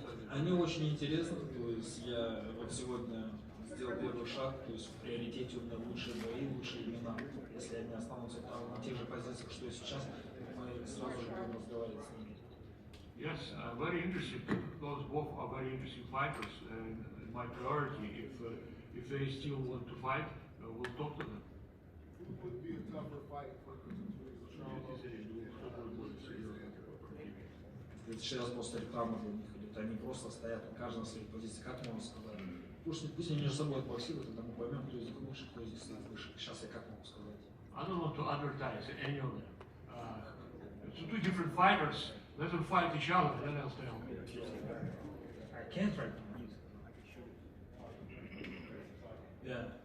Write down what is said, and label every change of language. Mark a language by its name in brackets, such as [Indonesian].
[Russian] Они очень интересны, то есть я вот сегодня сделал первый шаг, то есть в приоритете у меня лучшие бои, лучшие имена. Если они останутся там на тех же позициях, что и сейчас, мы сразу же будем разговаривать с ними. [English] Yes, very interesting. Those both are very interesting fighters, and my priority, if they still want to fight, we'll talk to them. Who would be a tougher fight for [Russian] Сейчас просто реклама для них идет, они просто стоят, каждый на своей позиции, как можно сказать. Пусть они между собой боксируют, тогда мы поймем, кто из них лучше, кто из них стоит выше. Сейчас я как могу сказать? [English] I don't want to advertise any of them. It's two different fighters. Let them fight each other, then I'll tell. I can't right now. Yeah.